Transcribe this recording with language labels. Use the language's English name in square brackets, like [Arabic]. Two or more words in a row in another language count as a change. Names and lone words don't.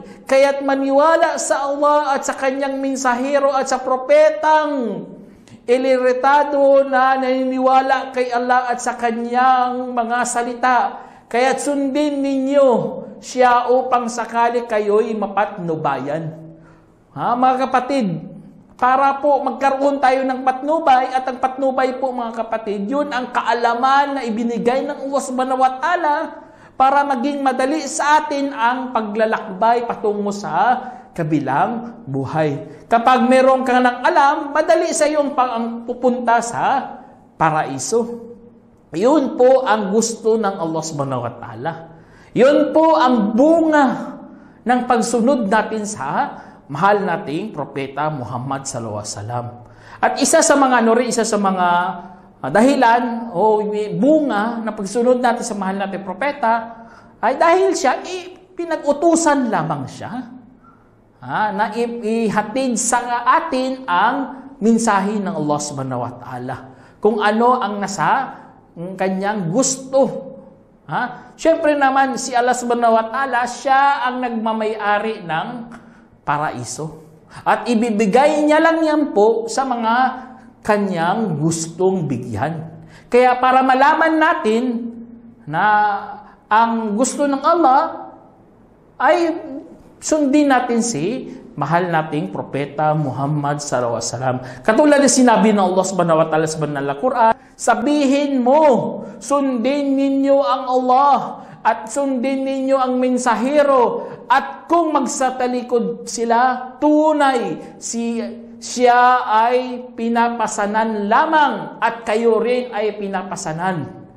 [Filipino] Kaya't maniwala sa Allah at sa Kanyang mensahero at sa propetang iliritado na naniniwala kay Allah at sa Kanyang mga salita. Kaya't sundin ninyo siya upang sakali kayo'y mapatnubayan. Mga kapatid, para po magkaroon tayo ng patnubay, at ang patnubay po mga kapatid, yun ang kaalaman na ibinigay ng [Arabic] الله سبحانه وتعالى [Filipino] para maging madali sa atin ang paglalakbay patungo sa kabilang buhay. Kapag meron ka ng alam, madali sa iyong pupunta sa paraiso. Yun po ang gusto ng [Arabic] الله سبحانه وتعالى. [Filipino] Yun po ang bunga ng pagsunod natin sa mahal nating propeta Muhammad [Arabic] صلى الله عليه وسلم. [Filipino] At isa sa mga dahilan o bunga ng pagsunod natin sa mahal nating propeta ay dahil siya pinag-utusan lamang siya na ihatid sa atin ang mensahe ng [Arabic] الله سبحانه وتعالى. [Filipino] Kung ano ang nasa kanyang gusto. Siyempre naman si [Arabic] الله سبحانه وتعالى, [Filipino] siya ang nagmamay-ari ng paraiso. At ibibigay niya lang yan po sa mga kanyang gustong bigyan. Kaya para malaman natin na ang gusto ng Allah ay sundin natin si mahal nating propeta Muhammad [Arabic] صلى الله عليه وسلم. [Filipino] Katulad na sinabi ng [Arabic] الله سبحانه وتعالى [Filipino] sa banal na Quran, sabihin mo, sundin ninyo ang Allah at sundin ninyo ang mensahero, at kung magsatalikod sila, tunay siya ay pinapasanan lamang at kayo rin ay pinapasanan.